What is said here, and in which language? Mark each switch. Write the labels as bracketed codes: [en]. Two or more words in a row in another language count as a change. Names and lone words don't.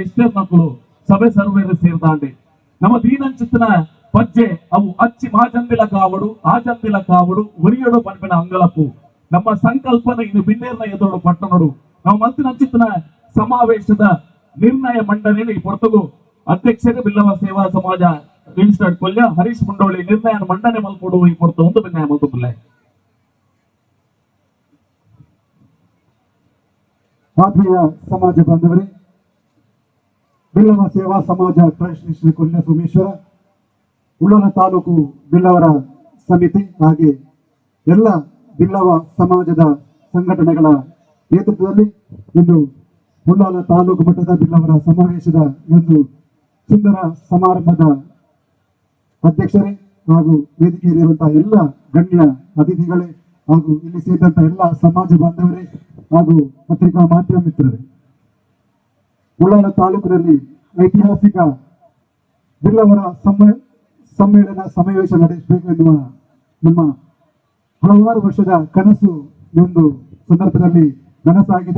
[tcy] ಇಷ್ಟೇರ್ನಕ್ಕಲು ಸಭೆ ಸರ್ವೇರು ಸೇರ್ದಾಂಡಿ ನಮ್ಮ ದೀನಂಚಿತ್ತಿನ ಪಜ್ಜೆ ಅವು ಅಚ್ಚಿ ಮಾಜಂದಿಲ ಕಾವಡು ಆಜಂದಿಲ ಕಾವಡು ಉರಿಯಡು ಪಂಪಿನ ಅಂಗಲಪ್ಪು ನಮ್ಮ ಸಂಕಲ್ಪನೆ ಇನ್ನು ಬಿನ್ನೇರ್ನ ಎದುರು ಪಟ್ಟಣಡು ನಾವು ಮಂತ್ರಿನಂಚಿತ್ತಿನ ಸಮಾವೇಶದ ನಿರ್ಣಯ ಮಂಡನೆ ಪೊರ್ತುಗು ಅಧ್ಯಕ್ಷರು ಬಿಲ್ಲವ ಸೇವಾ ಸಮಾಜ ರಿಜಿಸ್ಟರ್ಡ್ ಕೊಲ್ಯ ಹರೀಶ್ ಮುಂಡೋಳಿ ನಿರ್ಣಯ ಮಂಡನೆ ಮಲ್ಪಡು ಈ ಪೊರ್ತು ಒಂದು ಭಿನ್ನಯ ಮಲ್ಪುಲ್ಲ [kn] ಆತ್ಮೀಯ ಸಮಾಜ ಬಾಂಧವರೇ, ಬಿಲ್ಲವ ಸೇವಾ ಸಮಾಜ ಟ್ರಸ್ಟ್ ಶ್ರೀ ಕೊಲ್ಯ ಸೋಮೇಶ್ವರ ಉಳ್ಳಾಲ ತಾಲೂಕು ಬಿಲ್ಲವರ ಸಮಿತಿ ಹಾಗೆ ಎಲ್ಲ ಬಿಲ್ಲವ ಸಮಾಜದ ಸಂಘಟನೆಗಳ ನೇತೃತ್ವದಲ್ಲಿ ಇಂದು ಉಳ್ಳಾಲ ತಾಲೂಕು ಮಟ್ಟದ ಬಿಲ್ಲವರ ಸಮಾವೇಶದ ಒಂದು ಸುಂದರ ಸಮಾರಂಭದ ಅಧ್ಯಕ್ಷರೇ ಹಾಗೂ ವೇದಿಕೆಯಲ್ಲಿರುವಂತಹ ಎಲ್ಲ ಗಣ್ಯ ಅತಿಥಿಗಳೇ ಹಾಗೂ ಇಲ್ಲಿ ಸೇರಿದಂತಹ ಎಲ್ಲ ಸಮಾಜ ಬಾಂಧವರೇ ಹಾಗೂ ಪತ್ರಿಕಾ ಮಾಧ್ಯಮ ಮಿತ್ರರೇ, ಉಳ್ಳಾಲ ತಾಲೂಕಿನಲ್ಲಿ ಐತಿಹಾಸಿಕ ಬಿಲ್ಲವರ ಸಮ್ಮೇಳನ ಸಮಾವೇಶ ನಡೆಸಬೇಕು ಎನ್ನುವ ನಮ್ಮ ಹಲವಾರು ವರ್ಷದ ಕನಸು ಈ ಒಂದು ಸಂದರ್ಭದಲ್ಲಿ ನನಸಾಗಿದೆ.